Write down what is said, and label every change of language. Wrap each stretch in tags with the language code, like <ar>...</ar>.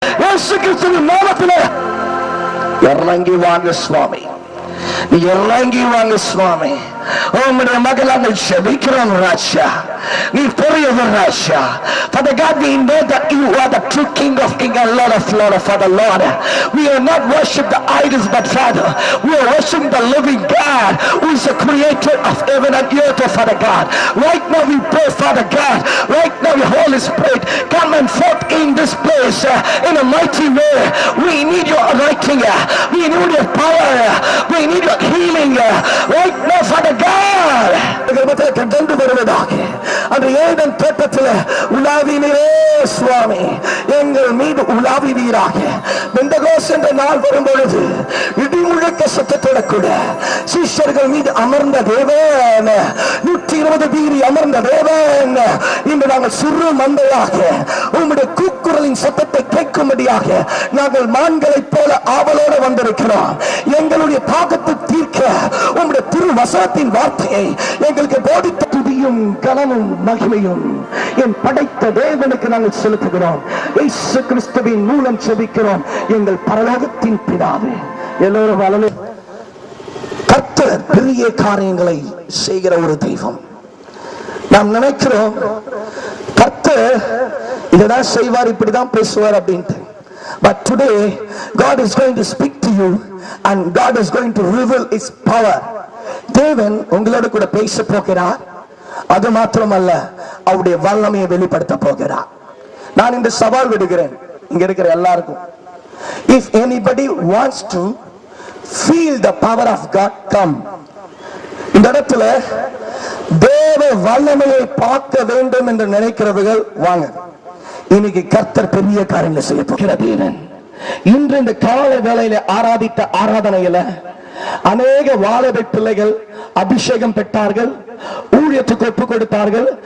<ta>இயேசு கிறிஸ்துவின் நாமத்திலே இறங்கி வாங்க சுவாமி, இறங்கி வாங்க சுவாமி. உம்முடைய மகள் நாங்கள் ஜெபிக்கிறோம் ராஜா, நீ பெரியவர் ராஜா.</ta> <en>Father God, we know that you are the true King of Kings and Lord of Lords. Father Lord, we are not worship the idols, but Father, we are worshiping the living God who is the creator of heaven and earth. Father God, right now we pray, Father God, right now the Holy Spirit come and forth in this place in a mighty way. We need your anointing, we need your power, we need your healing right now, Father God.</en> <ta>கடந்து வருவதாக அந்த ஏதன் தோட்டத்தில் உலாவினீரே சுவாமி, எங்கள் மீது உலாவினீராக. பெந்தகோஸ்து என்ற நாள் வரும்பொழுது இடிமுழக்க சத்தத்தோட கூட சிஷ்யர்கள் மீது அமர்ந்த தேவன், 120 டிகிரி அமர்ந்த தேவன், இன்று நாங்கள் சிறு மந்தையாக உம்முடைய கூக்குரலின் சத்தத்தை கேட்கும்படியாக நாங்கள் மான்களைப் போல ஆவலோடு வந்திருக்கிறோம். எங்களுடைய பாகத்தை தீர்க்க உம்முடைய திருவசனத்தின் வார்த்தையை எங்களுக்கு போதித்த துதியும் கனமும் மகிமையும் என் படைத்த தேவனுக்கு நாங்கள் செலுத்துகிறோம். இயேசு கிறிஸ்துவின் மூலம் ஜெபிக்கிறோம் எங்கள் பரலோகத்தின் பிதாவே. எல்லோரும் வலது. கர்த்தர் பெரிய காரியங்களை செய்கிற ஒரு தெய்வம். நாம் நினைக்கிறோம் கர்த்தர் இதெல்லாம் செய்வார், இப்படிதான் பேசுவார் அப்படின்ட்டு.</ta> <en>But today God is going to speak to you and God is going to reveal his power.</en> <ta>தேவன் உங்களோட கூட பேச போகிறார். அது மாத்திரமல்ல, அவருடைய வல்லமையை வெளிப்படுத்த போகிறார். நான் இந்த சவால் விடுகிறேன் இங்க இருக்கிற எல்லாருக்கும்.</ta> <en>If anybody wants to feel the power of God, come.</en> <ta>இந்த இடத்துல தேவ வல்லமையை பார்க்க வேண்டும் என்று நினைக்கிறவர்கள் வாங்க. இன்னைக்கு கர்த்தர் பெரிய காரியங்களை செய்ய போகிறார். இன்று இந்த கால வேளையில ஆராதித்த ஆராதனையில அநேக வாலிப பிள்ளைகள் அபிஷேகம் பெற்றார்கள், ஊழியத்துக்கு ஒப்பு கொடுத்தார்கள்.</ta>